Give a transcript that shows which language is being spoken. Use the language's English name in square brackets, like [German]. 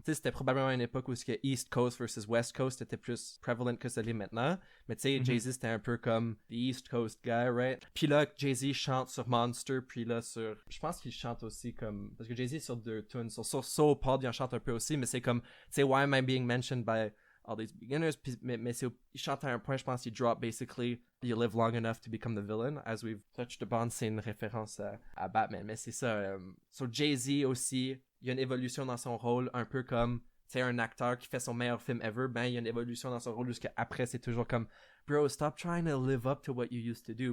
[French] Tu sais, c'était probablement une époque où que East Coast versus West Coast était plus prevalent que ça l'est maintenant. Mais tu sais, Jay-Z, c'était un peu comme [English] the East Coast guy, right? [French] Puis là, Jay-Z chante sur Monster, puis là sur... Je pense qu'il chante aussi comme... Parce que Jay-Z est sur 2 tunes. Sur Soul Pod, il en chante un peu aussi, mais c'est comme... Tu sais, [English] why am I being mentioned by all these beginners? [French] Puis, mais il chante à un point, je pense qu'il drop basically [English] You live long enough to become the villain. As we've touched upon, [French] c'est une référence à Batman. Mais c'est ça. Sur Jay-Z aussi, il y a une évolution dans son rôle, un peu comme... Tu sais, un acteur qui fait son meilleur film ever, ben il y a une évolution dans son rôle jusqu'à après c'est toujours comme bro, [English] stop trying to live up to what you used to do.